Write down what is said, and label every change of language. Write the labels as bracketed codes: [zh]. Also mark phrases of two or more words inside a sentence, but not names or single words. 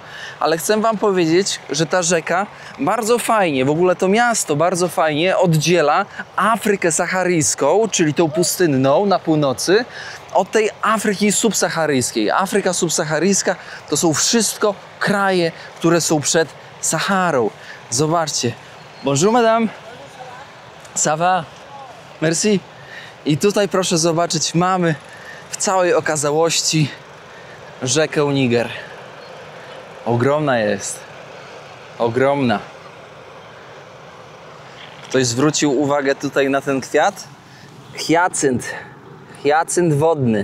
[pl] Ale chcę wam powiedzieć, że ta rzeka bardzo fajnie, w ogóle to miasto bardzo fajnie oddziela Afrykę saharyjską, czyli tą pustynną na północy, od tej Afryki subsaharyjskiej. Afryka subsaharyjska to są wszystko kraje, które są przed Saharą. Zobaczcie. [fr] Bonjour, madame. Ça va? Merci. [pl] I tutaj proszę zobaczyć, mamy w całej okazałości rzekę Niger. Ogromna jest. Ogromna. Ktoś zwrócił uwagę tutaj na ten kwiat? Hiacynt. Hiacynt wodny.